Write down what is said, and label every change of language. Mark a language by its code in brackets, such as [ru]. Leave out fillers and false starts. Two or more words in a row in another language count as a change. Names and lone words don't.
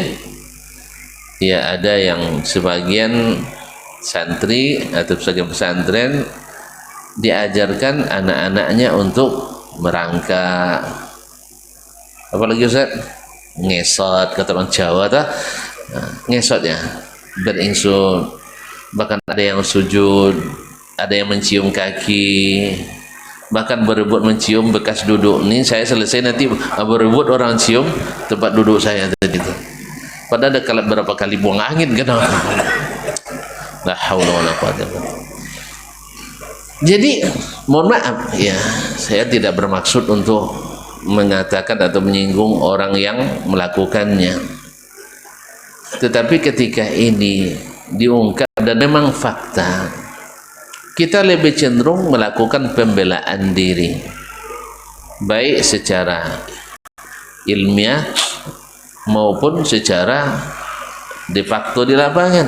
[id] Ya, ada yang sebagian santri atau sebagian pesantren diajarkan anak-anaknya untuk merangkak, apalagi Ustaz, ngesot, kata orang Jawa ta, ngesot ya, beringsut, bahkan ada yang sujud, ada yang mencium kaki, bahkan berebut mencium bekas duduk. Ini saya selesai nanti berebut orang cium tempat duduk saya tadi itu. Padahal ada berapa kali buang angin kan. [ar] لا حول ولا قوة إلا بالله. [id] Jadi mohon maaf ya, saya tidak bermaksud untuk mengatakan atau menyinggung orang yang melakukannya. Tetapi ketika ini diungkap dan memang fakta, kita lebih cenderung melakukan pembelaan diri, baik secara ilmiah maupun secara [la] de facto [id] di lapangan.